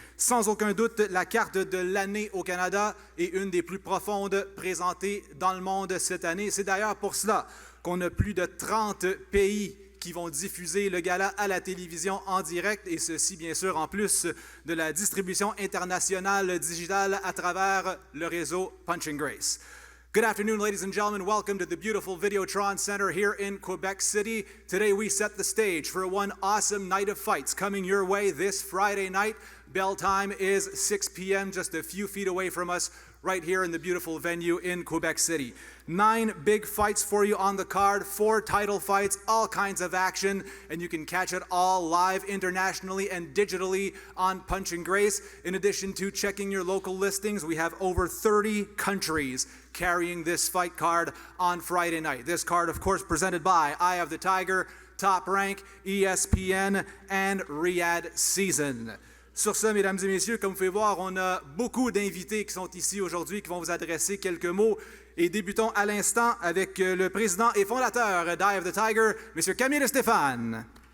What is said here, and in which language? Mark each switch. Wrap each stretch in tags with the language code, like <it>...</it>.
<fr>Sans aucun doute, la carte de l'année au Canada est une des plus profondes présentées dans le monde cette année. C'est d'ailleurs pour cela qu'on a plus de 30 pays qui vont diffuser le gala à la télévision en direct, et ceci bien sûr en plus de la distribution internationale digitale à travers le réseau Punch & Grace.</fr> <en>Good afternoon, ladies and gentlemen. Welcome to the beautiful Videotron Center here in Quebec City. Today we set the stage for one awesome night of fights coming your way this Friday night. Bell time is 6 p.m., just a few feet away from us, right here in the beautiful venue in Quebec City. 9 big fights for you on the card, 4 title fights, all kinds of action, and you can catch it all live internationally and digitally on Punch & Grace. In addition to checking your local listings, we have over 30 countries carrying this fight card on Friday night. This card, of course, presented by Eye of the Tiger, Top Rank, ESPN, and Riyadh Season.</en> <fr>Sur ce, mesdames et messieurs, comme vous pouvez voir, on a beaucoup d'invités qui sont ici aujourd'hui, qui vont vous adresser quelques mots. Et débutons à l'instant avec le président et fondateur d'Eye of the Tiger, M. Camille Stéphane.</fr>